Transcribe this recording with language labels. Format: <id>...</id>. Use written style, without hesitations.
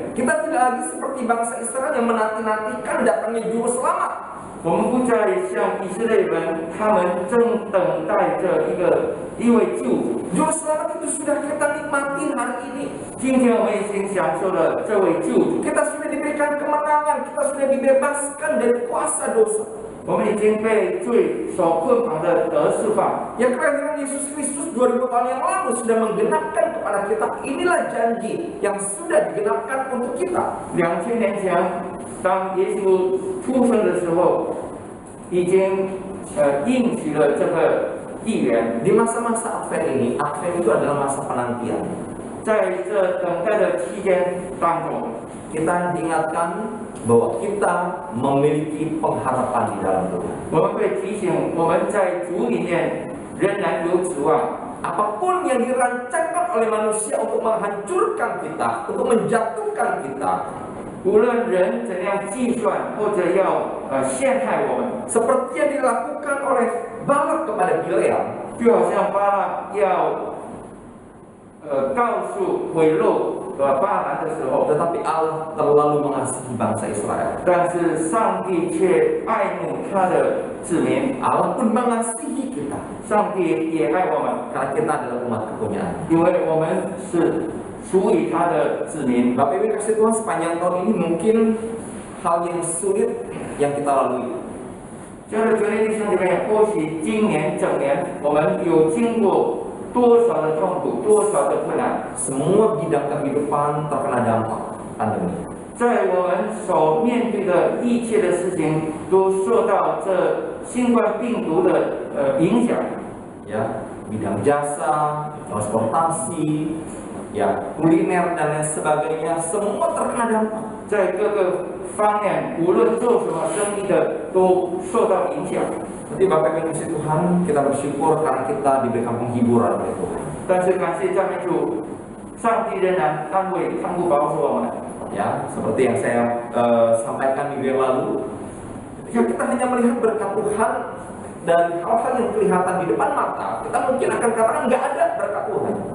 <id>Kita tidak lagi seperti bangsa Israel yang menanti-nantikan datangnya juru selamat.</id> <zh>我们不再像以色列人，他们正等待着一位救主。</zh> <id>Juru selamat itu sudah kita nikmati hari ini.</id> <zh>今天我们已经享受了这位救主，</zh> <id>Kita sudah diberikan kemenangan, kita sudah dibebaskan dari kuasa dosa.</id> <zh>我们已经被罪所困绑的得释放。</zh> <id>Yang kelahiran Yesus Kristus 2000 tahun yang lalu sudah menggenapkan kepada kita. Inilah janji yang sudah digenapkan untuk kita.</id> <zh>2000年前，当耶稣出生的时候，已经应许了这个预言。</zh> <id>Di masa-masa Advent ini, Advent itu adalah masa penantian.</id> <zh>在这等待的期间当中，</zh> <id>Kita diingatkan bahwa kita memiliki pengharapan di dalam Tuhan.</id> <zh>我们被提醒，我们在主里面仍然有指望。</zh> <id>Apapun yang dirancangkan oleh manusia untuk menghancurkan kita, untuk menjatuhkan kita,</id> <zh>无论人怎样计算或者要陷害我们，</zh> <id>seperti yang dilakukan oleh Balak kepada Bileam,</id> <zh>就好像巴拉要告诉贿赂巴兰的时候，</zh> <id>tetapi Allah terlalu mengasihi bangsa Israel.</id> <zh>但是上帝却爱慕他的子民，</zh> <id>Allah pun mengasihi kita</id> <zh>上帝也爱我们，</zh> <id>karena kita adalah umat kepunyaan.</id> <zh>因为我们是属于他的子民。</zh> <id>Bapak Ibu kasih Tuhan, sepanjang tahun ini mungkin hal yang sulit yang kita lalui.</id> <zh>亲爱的主内弟兄姐妹，或许今年整年我们有经过多少的痛苦，多少的困难。</zh> <id>Semua bidang kehidupan terkena dampak pandemi.</id> <zh>在我们所面对的一切的事情，都受到这新冠病毒的影响。</zh> <id>Ya, bidang jasa, transportasi, ya, kuliner dan lain sebagainya, semua terkena dampak.</id> <zh>在各个方面，无论做什么生意的，都受到影响。</zh> <id>Jadi Bapak Ibu kasih Tuhan, kita bersyukur karena kita diberikan penghiburan oleh Tuhan.</id> <zh>但是感谢赞美主，上帝仍然看顾保守我们。</zh> <id>Ya, seperti yang saya sampaikan minggu yang lalu, ya kita hanya melihat berkat Tuhan dari hal-hal yang kelihatan di depan mata, kita mungkin akan katakan nggak ada berkat Tuhan.</id>